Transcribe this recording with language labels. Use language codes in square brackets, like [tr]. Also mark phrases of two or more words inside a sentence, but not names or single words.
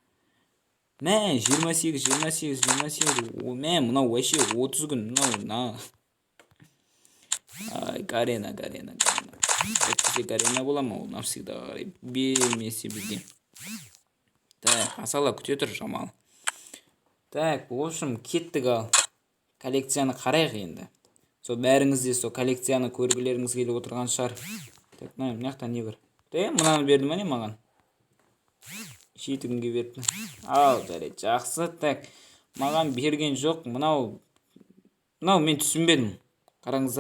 [kk] 28. Мынау вообще 30 күн. Ай, Гарена. Әйтпесе Гарена бола ма ол навсегдаға қарай бермесе бізге. Так, асала күте тұр жамал. [ru] Так, в общем, [kk] кеттік ал. Коллекцияны қарайық енді. Сол бәріңізде сол коллекцияны көргілеріңіз келіп отырған шығар. Так, мынаяқтан не бар? Мынаны берді ма не маған? 7 күнге берді. Ал, жарайды, жақсы. Так, маған берген жоқ. Мынау мен түсінбедім. Қараңыздар.